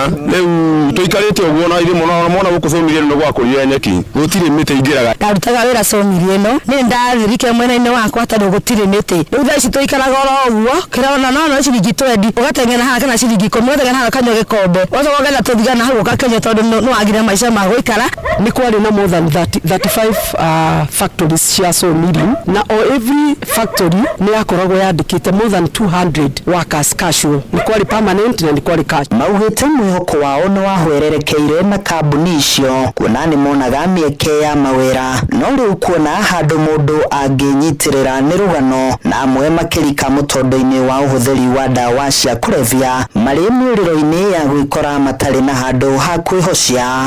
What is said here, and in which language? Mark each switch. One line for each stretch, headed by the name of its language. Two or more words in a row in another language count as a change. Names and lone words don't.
Kikuyu: Rĩu tũikarĩte ũguo na irĩ mona gũkũ bũrũri nĩ gwakũria nyeki gũtirĩ mĩtĩ ingĩraga. Ndarutaga wĩra cũmiri ĩno nĩ ndathirike mwena-inĩ wakwa tondũ gũtirĩ mĩtĩ. Rĩu thaa ici tũikaraga oro ũguo kĩrona no ciringi 20 ũgateng'ena haha kana ciringi 10 ũgateng'ena haha kanyua gĩkombe ũcoka ũgetha tũthigana hau ũgakenya tondũ nĩ wagire maica ma gũikara. Nĩ kwarĩ na
English: more than 35 factories
Kikuyu: cia sawmilling na o
English: every factory
Kikuyu: nĩ yakoragwo yandĩkĩte
English: more than 200 workers casual.
Kikuyu: Nĩ kwarĩ permanent na nĩ kwarĩ casual. Maugĩte mwĩhoko wao nĩ wahwererekeire na kambuni icio kuona nĩ monaga mĩeke ya mawĩra, no rĩu kuona handũ mũndũ angĩnyitĩrĩra nĩ rũgano na amwe makĩrika mũtondo-inĩ wa ũhũthĩri wa ndawa cia kũrebia marĩ mĩũrĩro-inĩ ya gwĩkora matarĩ na handũ ha kwĩhocia.